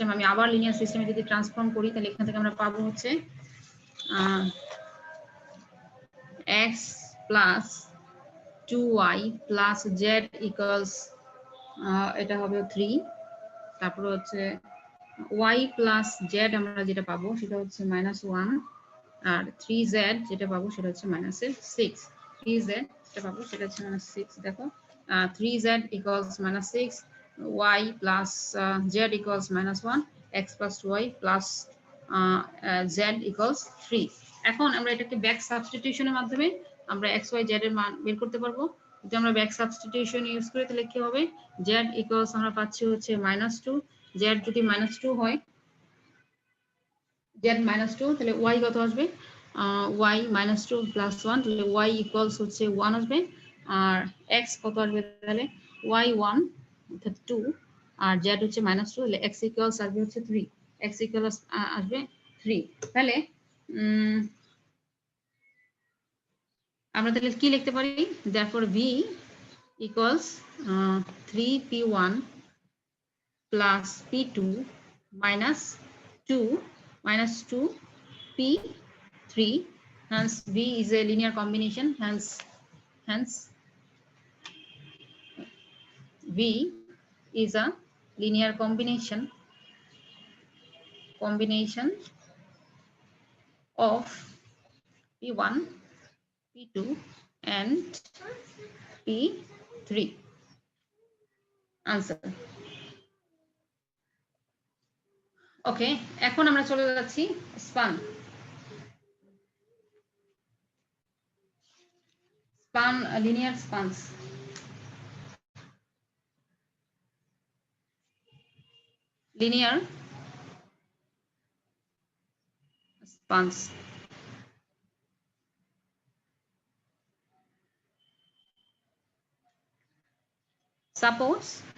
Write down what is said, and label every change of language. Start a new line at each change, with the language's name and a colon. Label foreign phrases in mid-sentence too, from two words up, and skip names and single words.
Bangla: আমি আবার লিনিয়ার সিস্টেমে যদি ট্রান্সফর্ম করি তাহলে এখান থেকে আমরা পাবো হচ্ছে
English: x plus 2y plus z equals
Bangla: এটা হবে 3, তারপর হচ্ছে
English: y plus z
Bangla: আমরা যেটা পাবো সেটা হচ্ছে -1, আর 3z যেটা পাবো সেটা হচ্ছে -6, 3z যেটা পাবো সেটা হচ্ছে -6।
English: দেখো 3z equals -6, y plus z equals -1, x plus y plus z equals 3।
Bangla: এখন আমরা এটাকে
English: back substitutionের
Bangla: মাধ্যমে আমরা x y z এর মান বের করতে পারবো। যদি আমরা
English: back substitution use
Bangla: করি তাহলে কি হবে,
English: z equals
Bangla: আমরা পাচ্ছি হচ্ছে -2, z যদি -2 হয়, z -2, তাহলে y কত আসবে,
English: y -2 plus 1,
Bangla: তাহলে
English: y equals
Bangla: হচ্ছে 1 আসবে, আর x কত আসবে তাহলে y 1 অর্থাৎ 2, আর z হচ্ছে -2, তাহলে
English: x equals
Bangla: আসবে হচ্ছে 3,
English: x equals
Bangla: আসবে 3। তাহলে আমরা তাহলে কি লিখতে পারি,
English: therefore v equals 3p1 plus p2 minus 2p3, hence v is a linear combination, hence v is a linear combination of p1 p2 and p3 answer।
Bangla: ওকে, এখন আমরা চলে যাচ্ছি স্পান
English: linear spans। linear spans, suppose